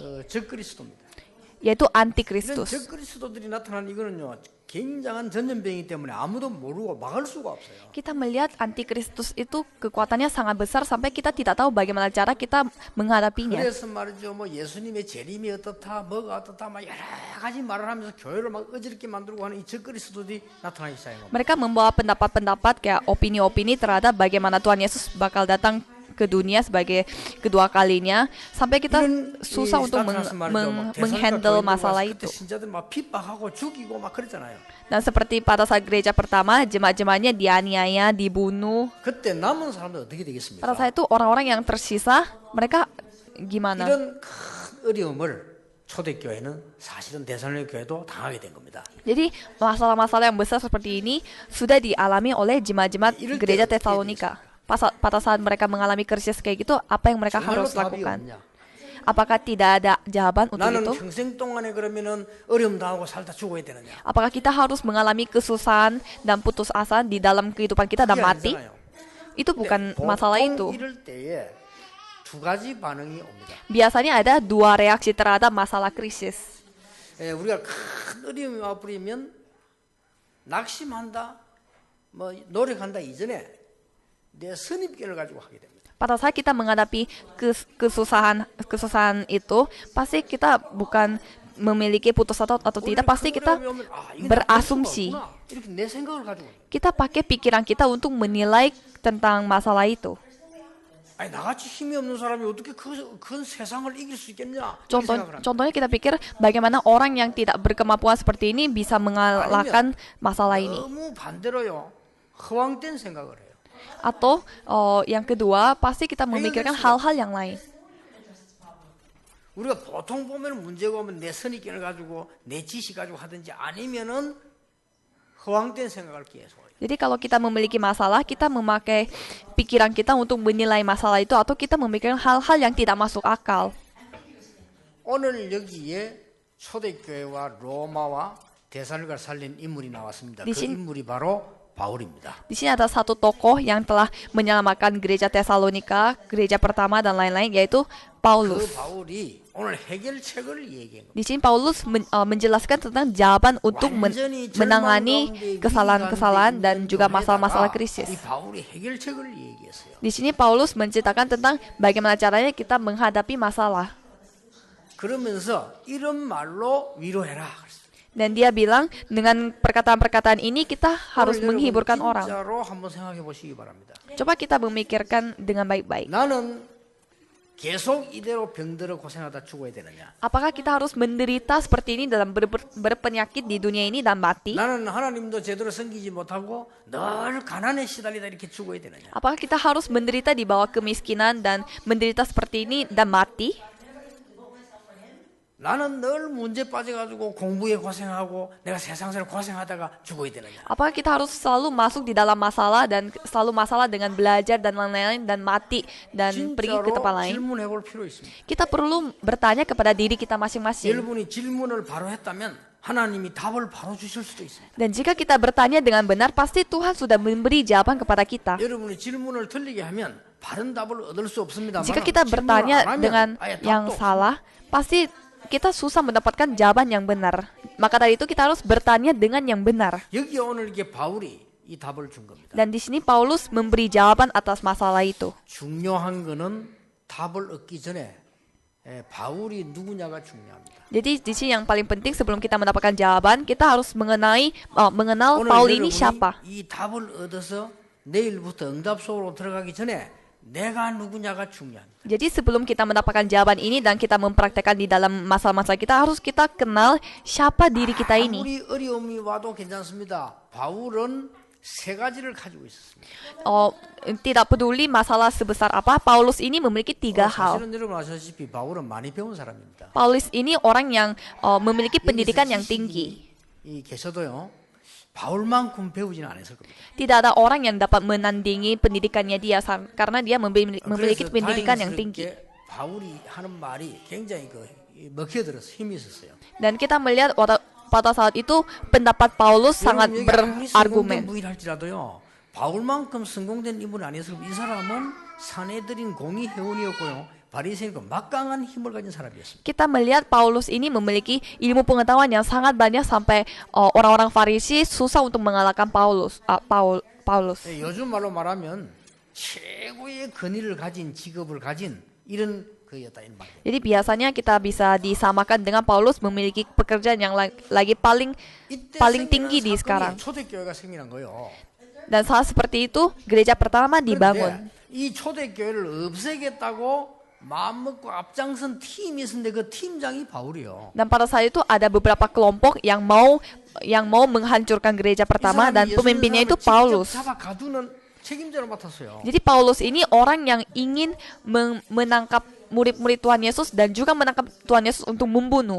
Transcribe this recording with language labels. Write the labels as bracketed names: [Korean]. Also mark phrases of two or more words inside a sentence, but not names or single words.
[Korean] 적그리스도입니다. [Indonesian] yaitu [Korean] 이런 [Indonesian] antikristus. [Korean] 적그리스도들이 나타난 이거는요. 굉장한 전염병이기 때문에 아무도 모르고 막을 수가 없어요. [Indonesian] Kita melihat antikristus itu kekuatannya sangat besar sampai kita tidak tahu bagaimana cara kita menghadapinya. [Korean] 그래서 말이죠. 뭐 예수님의 재림이 어떻다, 뭐가 어떻다, 막 여러 가지 말을 하면서 교회를 막 어지럽게 만들고 하는 이 적그리스도들이 나타나기 시작해요. [Indonesian] Mereka membawa pendapat-pendapat kayak opini-opini terhadap bagaimana Tuhan Yesus bakal datang ke dunia sebagai kedua kalinya, sampai kita susah untuk menghandle masalah itu. [Korean] 신자들 막 핍박하고 죽이고 막 그랬잖아요. [Indonesian] Dan seperti pada saat gereja pertama, jemaat-jemaatnya dianiaya, dibunuh. [Korean] 그때 남은 사람들 어떻게 되겠습니까? [Indonesian] Pada saat itu orang-orang yang tersisa, mereka gimana? [Korean] 이런 큰 어려움을 초대교회는 사실은 데살로니가 교회도 당하게 된 겁니다. [Indonesian] Jadi masalah-masalah yang besar seperti ini sudah dialami oleh jemaat-jemaat gereja Tesalonika. Pada saat mereka mengalami krisis kayak gitu, apa yang mereka harus lakukan? Apakah tidak ada jawaban untuk [Korean] 나는 [Indonesian] itu? [Korean] 평생 동안에 그러면은 어려움 당하고 살다 죽어야 되느냐? [Indonesian] Apakah kita harus mengalami kesusahan dan putus asa di dalam kehidupan kita dan mati? Itu bukan masalah itu. [Korean] 이럴 때에 두 가지 반응이 옵니다. [Indonesian] Biasanya ada dua reaksi terhadap masalah krisis. [Korean] 우리가 큰 어려움이 와버리면 낙심한다, 뭐 노력한다 이전에 내 선입견을 가지고 하게 됩니다. [Indonesian] Pada saat kita menghadapi kesusahan itu, pasti kita bukan memiliki putus asa atau tidak, pasti kita berasumsi. [Korean] 이렇게 내 생각을 가지고. [Indonesian] Kita pakai pikiran kita untuk menilai tentang masalah itu. [Korean] 아니 나같이 힘이 없는 사람이 어떻게 그 세상을 이길 수 있겠냐? [Indonesian] Contohnya kita pikir bagaimana orang yang tidak berkemampuan seperti ini bisa mengalahkan masalah ini. [Korean] 너무 반대로요. 허황된 생각을 해요. [Indonesian] Atau yang kedua, pasti kita memikirkan hal-hal yang lain. [Korean] 우리가 보통 보면 문제가 오면 내 선입견을 가지고 내 지식 가지고 하든지 아니면은 허황된 생각을 계속 해요. [Indonesian] Jadi kalau kita memiliki masalah, kita memakai pikiran kita untuk menilai masalah itu, atau kita memikirkan hal-hal yang tidak masuk akal. [Korean] 오늘 여기에 초대교회와 로마와 데살로니가를 살린 인물이 나왔습니다. 그 인물이 바로 바울입니다. [Indonesian] Di sini ada satu tokoh yang telah menyelamatkan gereja Tesalonika, gereja pertama dan lain-lain, yaitu Paulus. [Korean] 그 바울이 오늘 해결책을 얘기한 겁니다. [Indonesian] Di sini Paulus menjelaskan tentang jawaban untuk menangani kesalahan-kesalahan dan juga masalah-masalah krisis. [Korean] 이 바울이 해결책을 얘기했어요. [Indonesian] Di sini Paulus menceritakan tentang bagaimana caranya kita menghadapi masalah. [Korean] 그러면서 이런 말로 위로해라. [Indonesian] Dan dia bilang dengan perkataan-perkataan ini kita harus menghiburkan orang. [Korean] 진짜로 한번 생각해 보시기 바랍니다. [Indonesian] Coba kita memikirkan dengan baik-baik. [Korean] 나는 계속 이대로 병들어 고생하다 죽어야 되느냐? [Indonesian] Apakah kita harus menderita seperti ini dalam berpenyakit di dunia ini dan mati? [Korean] 나는 하나님도 제대로 섬기지 못하고 늘 가난에 시달리다 이렇게 죽어야 되느냐? [Indonesian] Apakah kita harus menderita di bawah kemiskinan dan menderita seperti ini dan mati? [Korean] 나는 늘 문제 빠져가지고 공부에 고생하고 내가 세상에서 고생하다가 죽어야 되느냐? [Indonesian] Apakah kita harus selalu masuk di dalam masalah dan selalu masalah dengan belajar dan lain-lain dan mati dan pergi ke tempat lain? [Korean] 질문해볼 필요 있습니다. [Indonesian] Kita perlu bertanya kepada diri kita masing-masing. [Korean] 여러분이 질문을 바로 했다면 하나님이 답을 바로 주실 수도 있습니다. [Indonesian] Dan jika kita bertanya dengan benar, pasti Tuhan sudah memberi jawaban kepada kita. [Korean] 여러분이 질문을 틀리게 하면 바른 답을 얻을 수 없습니다. [Indonesian] Jika kita bertanya dengan yang salah, pasti kita susah mendapatkan jawaban yang benar. Maka dari itu kita harus bertanya dengan yang benar. [Korean] 여기 오늘 이게 바울이 이 답을 준 겁니다. [Indonesian] Dan di sini Paulus memberi jawaban atas masalah itu. [Korean] 중요한 거는 답을 얻기 전에 바울이 누구냐가 중요합니다. [Indonesian] Jadi di sini yang paling penting sebelum kita mendapatkan jawaban, kita harus mengenal [Korean] 오늘 [Indonesian] Paul ini [Korean] 여러분이 [Indonesian] siapa. [Korean] 이 답을 얻어서 내일부터 응답 속으로 들어가기 전에 내가 누구냐가 중요합니다. [Indonesian] Jadi sebelum kita mendapatkan jawaban ini dan kita mempraktekkan di dalam masalah-masalah kita, harus kita kenal siapa diri kita ini. [Korean] 아무리 어려움이 와도 괜찮습니다. 바울은 세 가지를 가지고 있었습니다. [Indonesian] Tidak peduli masalah sebesar apa, Paulus ini memiliki 3 hal. [Korean] 사실은 여러분 아시다시피 바울은 많이 배운 사람입니다. [Indonesian] Paulus ini orang yang memiliki pendidikan yang tinggi. [Korean] 이 계셔도요. 바울만큼 배우지는 않았을 겁니다. [Indonesian] Tidak ada orang yang dapat menandingi pendidikannya dia karena dia memiliki pendidikan yang tinggi. [Korean] 바울이 하는 말이 굉장히 먹혀들어서 힘이 있었어요. [Indonesian] Dan kita melihat pada saat itu pendapat Paulus sangat berargumen. [Korean] 부인할지라도요. 바울만큼 성공된 인물은 아니었을 겁니다. 이 사람은 산헤드린 공의 회원이었고요. 바리새인과 막강한 힘을 가진 사람이었습니다. [Indonesian] Kita melihat Paulus ini memiliki ilmu pengetahuan yang sangat banyak sampai orang-orang Farisi susah untuk mengalahkan Paulus. [Korean] 요즘 말로 말하면 최고의 권위를 가진 직업을 가진 이런 그였다 이 말. [Indonesian] Jadi biasanya kita bisa disamakan dengan Paulus memiliki pekerjaan yang lagi paling tinggi di sekarang. [Korean] 초대교회가 생기는 거요. [Indonesian] Dan saat seperti itu gereja pertama dibangun. [Korean] 이 초대교회를 없애겠다고 마음 먹고 앞장선 팀이 있었는데 그 팀장이 바울이요. [Indonesian] Dan pada saat itu ada beberapa kelompok yang mau menghancurkan gereja pertama dan pemimpinnya itu Paulus. Jadi Paulus ini orang yang ingin menangkap murid-murid Tuhan Yesus dan juga menangkap Tuhan Yesus untuk membunuh.